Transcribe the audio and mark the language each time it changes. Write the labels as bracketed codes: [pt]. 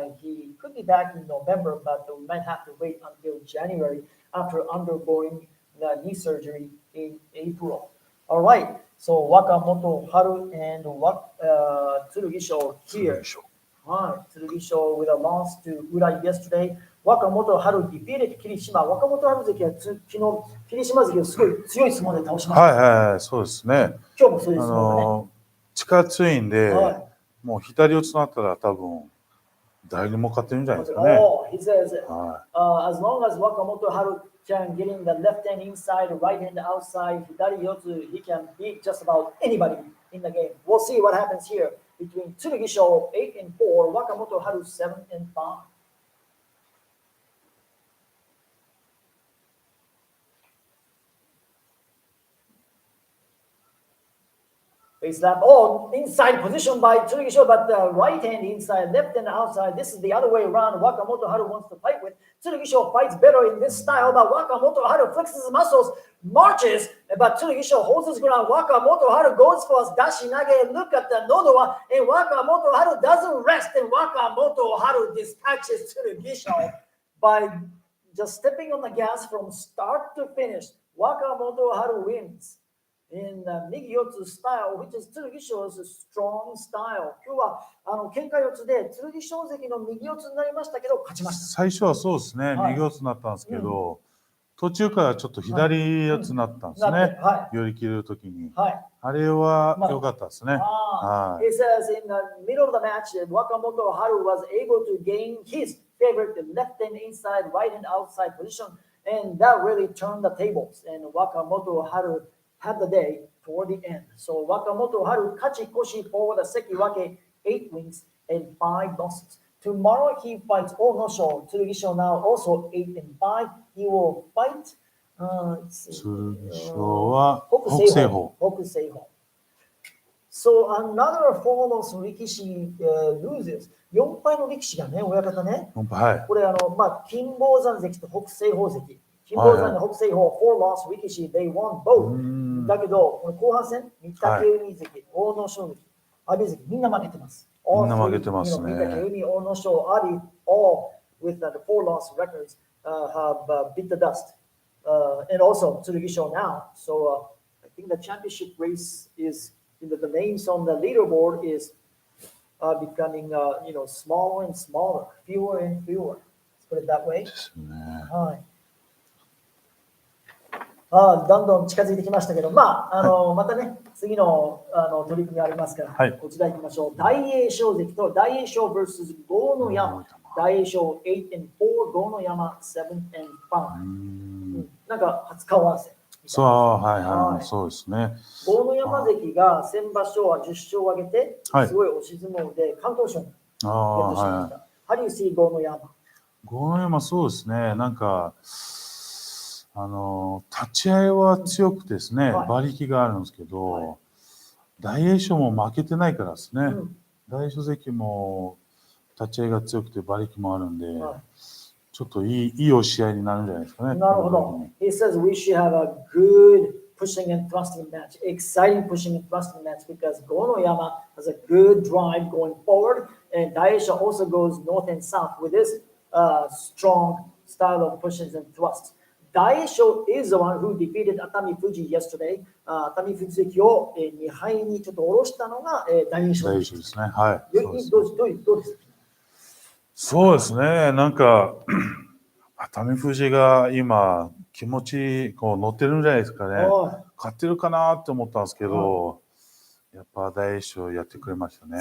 [en] He could be back in November, but we might have to wait until January after undergoing the knee surgery in April. All right. So Wakamoto Haru and Tsurugisho here. Tsurugisho with a loss to Urai yesterday. Wakamoto Haru defeated Kirishima. [ja] Wakamoto Haru 関は昨日霧島関をすごい強い相撲で倒しました。はいはい、そうですね。今日もそういう相撲ね。力強いんで、もう左四つになったら多分誰にも勝てるんじゃないですかね。 [en] He says, as long as Wakamoto Haru can get in the left hand inside, right hand outside, hidari yotsu, he can beat just about anybody in the game. We'll see what happens here between Tsurugisho 8 and 4, Wakamoto Haru 7 and 5. Face lap. Oh, inside position by Tsurugisho, but the right hand inside, left hand outside. This is the other way around. Wakamoto Haru wants to fight with. Tsurugisho fights better in this style, but Wakamoto Haru flexes his muscles, marches, but Tsurugisho holds his ground. Wakamoto Haru goes for a dashi nage. Look at the nodowa, and Wakamoto Haru doesn't rest, and Wakamoto Haru dispatches Tsurugisho by just stepping on the gas from start to finish. Wakamoto Haru wins in Migiyotsu style, which is Tsurugisho's strong style. [ja] 今日は喧嘩四つでTsurugisho関の右四つになりましたけど勝ちました。最初はそうですね、右四つになったんですけど、途中からちょっと左四つになったんですね。寄り切るときに、あれは良かったですね。 [en] It says in the middle of the match, Wakamoto Haru was able to gain his favorite left hand inside, right hand outside position, and that really turned the tables. And Wakamoto Haru had the day toward the end. So Wakamoto Haru Kachikoshi for the Sekiwake 8 wins and 5 losses. Tomorrow he fights Onosho. Tsurugisho now also 8 and 5. He will fight Tsurugisho wa Hokuseiho. So another foremost Rikishi loses. [ja] 4敗の力士がね、親方ね。これ金峰山関と北西方関。 [en] 金峰山の北西方 4 loss Rikishi, they won both. だけど、この後半戦、御嶽海関、阿武咲関、阿炎関、みんな負けてます。みんな負けてますね。御嶽海、阿武咲、阿炎、all with the 4 loss records have beat the dust. And also Tsurugisho now. So I think the championship race is, the names on the leaderboard is becoming, smaller and smaller, fewer and fewer. Let's put it that way. [ja] はい。どんどん近づいてきましたけど、またね、次の取り組みありますから、こちら行きましょう。大栄翔関と大栄翔 vs 豪ノ山。大栄翔 [en] 8 and 4、 [ja] 豪ノ山 [en] 7 and 5。 [ja] なんか初顔合わせ。そう、はいはい、そうですね。豪ノ山関が先場所は10勝を挙げて、はい、すごい押し相撲で関東賞にゲットしました。 [en] How do you see 豪ノ山？ [ja] 豪ノ山そうですね。なんか立ち合いは強くてですね、馬力があるんですけど、大栄翔も負けてないからですね。大栄翔関も立ち合いが強くて馬力もあるんで、ちょっといい押し合いになるんじゃないですかね。なるほど。 [en] He says we should have a good pushing and thrusting match, exciting pushing and thrusting match because Gonoyama has a good drive going forward, and Daisha also goes north and south with his strong style of pushes and thrusts. Daisho is the one who defeated AOIYAMA yesterday. [ja] AOIYAMA関を2敗にちょっと下ろしたのがDaisho ですね。はい。どうですか？そうですね。なんか熱海富士が今気持ちこう乗ってるんじゃないですかね。勝ってるかなって思ったんですけど、やっぱ大栄翔やってくれましたね。